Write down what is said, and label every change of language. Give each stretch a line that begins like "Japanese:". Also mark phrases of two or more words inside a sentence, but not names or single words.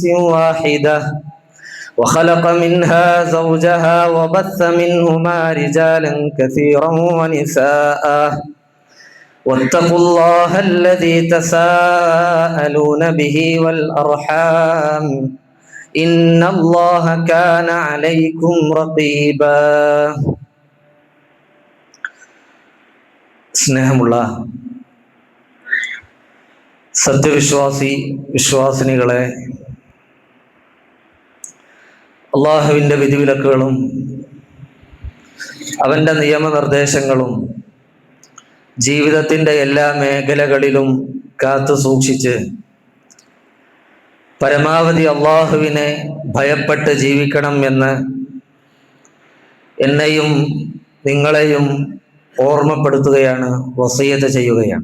Arabic: واحدة وخلق منها زوجها وبث منهما رجالا كثيرا ونساء واتقوا الله الذي تساءلون به والأرحام إن الله كان عليكم رقيبا
Malayalam: സ്നേഹമുള്ള വിശ്വാസിനികളെ, അള്ളാഹുവിൻ്റെ വിധിവിലക്കുകളും അവൻ്റെ നിയമനിർദ്ദേശങ്ങളും ജീവിതത്തിൻ്റെ എല്ലാ മേഖലകളിലും കാത്തു സൂക്ഷിച്ച് പരമാവധി അള്ളാഹുവിനെ ഭയപ്പെട്ട് ജീവിക്കണം എന്ന് എന്നെയും നിങ്ങളെയും ഓർമ്മപ്പെടുത്തുകയാണ്, വസിയത്ത് ചെയ്യുകയാണ്.